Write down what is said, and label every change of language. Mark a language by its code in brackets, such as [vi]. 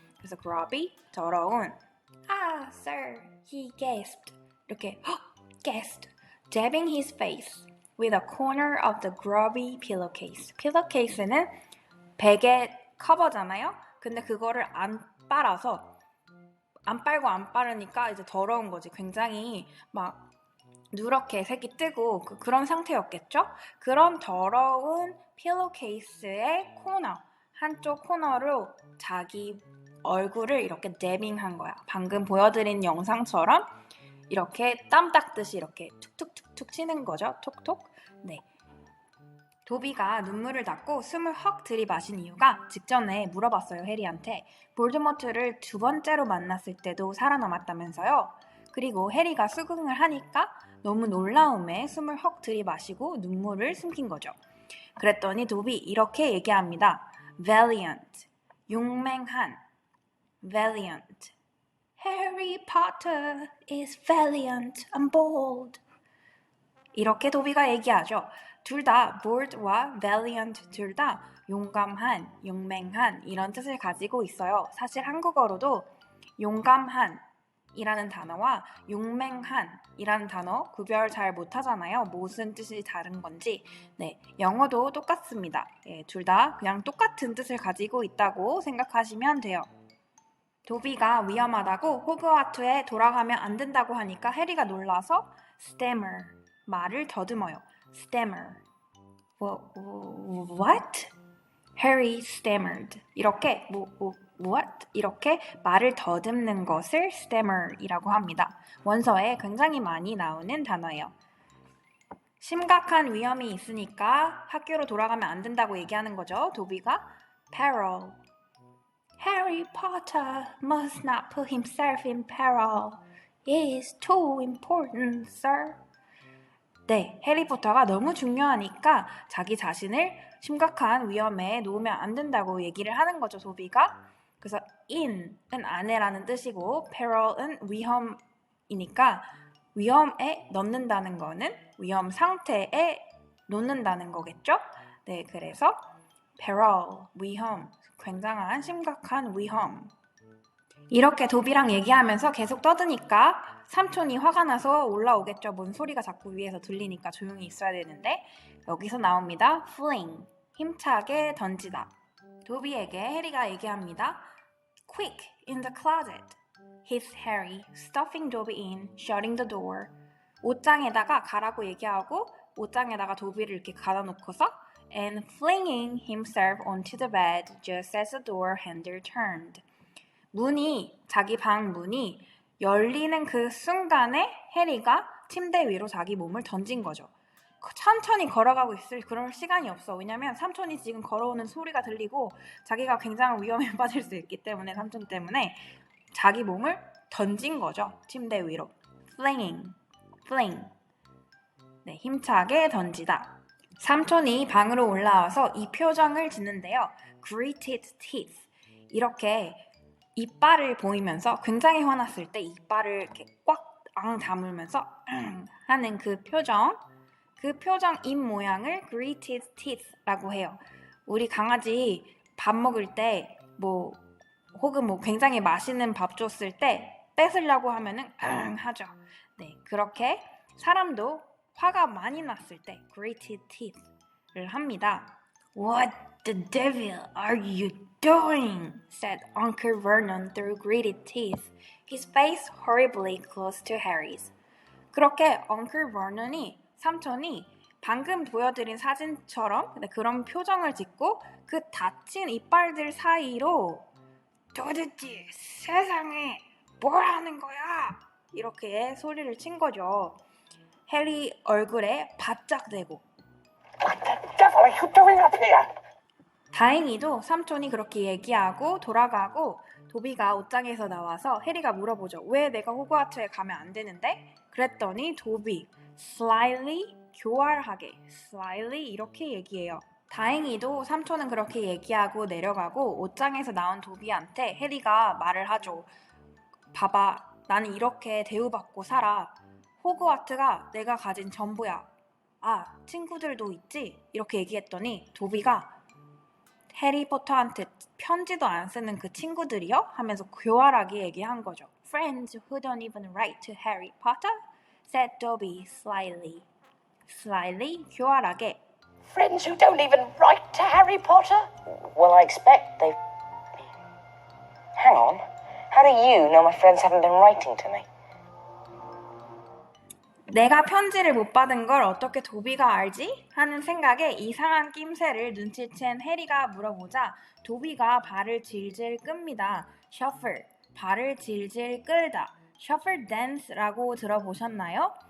[ko] 그래서 grubby, 더러운. [en] Sir, he gasped. [ko] 이렇게 [en] gasped, dabbing his face with a corner of the grubby pillowcase. [ko] pillowcase는 베개 커버잖아요. 근데 그거를 안 빨아서 안 빨고 안 빠르니까 이제 더러운 거지. 굉장히 막 누렇게 색이 뜨고 그런 상태였겠죠? 그런 더러운 필로케이스의 코너, 한쪽 코너로 자기 얼굴을 이렇게 데빙한 거야. 방금 보여드린 영상처럼 이렇게 땀 닦듯이 이렇게 툭툭툭툭 치는 거죠. 톡톡. 네. 도비가 눈물을 닦고 숨을 헉 들이마신 이유가 직전에 물어봤어요. 해리한테. 볼드모트를 두 번째로 만났을 때도 살아남았다면서요. 그리고 해리가 수긍을 하니까 너무 놀라움에 숨을 헉 들이마시고 눈물을 숨긴 거죠. 그랬더니 도비 이렇게 얘기합니다. valiant, 용맹한. [en] valiant. Harry Potter is valiant and bold. [ko] 이렇게 도비가 얘기하죠. 둘 다 bold와 valiant 둘 다 용감한, 용맹한 이런 뜻을 가지고 있어요. 사실 한국어로도 용감한 이라는 단어와 용맹한 이라는 단어 구별 잘 못하잖아요. 무슨 뜻이 다른 건지. 네, 영어도 똑같습니다. 네, 둘 다 그냥 똑같은 뜻을 가지고 있다고 생각하시면 돼요. 도비가 위험하다고 호그와트에 돌아가면 안 된다고 하니까 해리가 놀라서 stammer, 말을 더듬어요. [en] stammer. What? Harry stammered. [ko] 이렇게 [en] what? [ko] 이렇게 말을 더듬는 것을 stammer이라고 합니다. 원서에 굉장히 많이 나오는 단어예요. 심각한 위험이 있으니까 학교로 돌아가면 안 된다고 얘기하는 거죠. 도비가 peril. [en] Harry Potter must not put himself in peril. It is too important, sir. [ko] 네, 해리포터가 너무 중요하니까 자기 자신을 심각한 위험에 놓으면 안 된다고 얘기를 하는 거죠, 도비가. 그래서 in은 안에라는 뜻이고 peril은 위험이니까 위험에 넣는다는 거는 위험 상태에 놓는다는 거겠죠? 네, 그래서 peril, 위험, 굉장한 심각한 위험. 이렇게 도비랑 얘기하면서 계속 떠드니까 삼촌이 화가 나서 올라오겠죠. 뭔 소리가 자꾸 위에서 들리니까 조용히 있어야 되는데 여기서 나옵니다. fling, 힘차게 던지다. 도비에게 해리가 얘기합니다. [en] Quick, in the closet. hissed Harry, stuffing Dobby in, shutting the door. [ko] 옷장에다가 가라고 얘기하고 옷장에다가 도비를 이렇게 가둬놓고서 [en] and flinging himself onto the bed just as the door handle turned. [ko] 자기 방 문이 열리는 그 순간에 해리가 침대 위로 자기 몸을 던진 거죠. 천천히 걸어가고 있을 그런 시간이 없어. 왜냐면 삼촌이 지금 걸어오는 소리가 들리고 자기가 굉장한 위험에 빠질 수 있기 때문에 삼촌 때문에 자기 몸을 던진 거죠. 침대 위로. flinging, fling. 네, 힘차게 던지다. 삼촌이 방으로 올라와서 이 표정을 짓는데요. [en] gritted teeth. [ko] 이렇게 이빨을 보이면서 굉장히 화났을 때 이빨을 이렇게 꽉 다물면서 하는 그 표정 입 모양을 gritted teeth라고 해요. 우리 강아지 밥 먹을 때 혹은 굉장히 맛있는 밥 줬을 때 뺏으려고 하면은 하죠. 네, 그렇게 사람도 화가 많이 났을 때 gritted teeth를 합니다. [en] What the devil are you doing? said Uncle Vernon through gritted teeth, his face horribly close to Harry's. [ko] 그렇게 Uncle Vernon이 삼촌이 방금 보여드린 사진처럼 그런 표정을 짓고 그 다친 이빨들 사이로 도대체 세상에 뭘 하는 거야? 이렇게 소리를 친 거죠. 해리 얼굴에 바짝 대고 [en] What the devil are you doing up here? [ko] 다행히도 삼촌이 그렇게 얘기하고 돌아가고 도비가 옷장에서 나와서 해리가 물어보죠. 왜 내가 호그와트에 가면 안 되는데? 그랬더니 도비 slyly 교활하게 slyly 이렇게 얘기해요. 다행히도 삼촌은 그렇게 얘기하고 내려가고 옷장에서 나온 도비한테 해리가 말을 하죠. 봐봐, 나는 이렇게 대우받고 살아. 호그와트가 내가 가진 전부야. 아, 친구들도 있지? 이렇게 얘기했더니 도비가 해리포터한테 편지도 안 쓰는 그 친구들이요? 하면서 교활하게 얘기한 거죠. [en] Friends who don't even write to Harry Potter? said Dobby slyly. slyly, [ko] 교활하게. [en] Friends who don't even write to Harry Potter? Well, I expect they... Hang on. How do you know my friends haven't been writing to me? [ko] 내가 편지를 못 받은 걸 어떻게 도비가 알지? 하는 생각에 이상한 낌새를 눈치챈 해리가 물어보자 도비가 발을 질질 끕니다. shuffle, 발을 질질 끌다. shuffle dance라고 들어보셨나요?